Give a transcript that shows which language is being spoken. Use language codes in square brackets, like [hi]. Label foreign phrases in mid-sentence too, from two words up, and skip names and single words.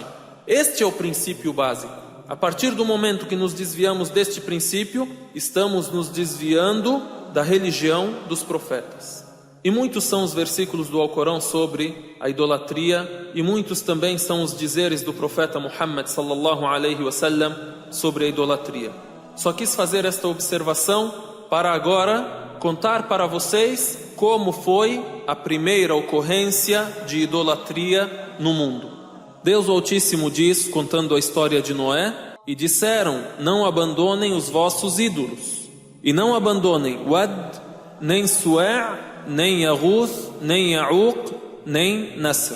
[pt] Este é o princípio básico. A partir do momento que nos desviamos deste princípio, estamos nos desviando da religião dos profetas. E muitos são os versículos do Alcorão sobre a idolatria, e muitos também são os dizeres do profeta Muhammad [ar] صلى الله عليه وسلم [pt] sobre a idolatria. Só quis fazer esta observação para agora contar para vocês como foi a primeira ocorrência de idolatria no mundo. Deus Altíssimo diz, contando a história de Noé: E disseram, não abandonem os vossos ídolos, e não abandonem Wad, nem Su'a, nem Yaguth, nem Ya'uq, nem Nasr.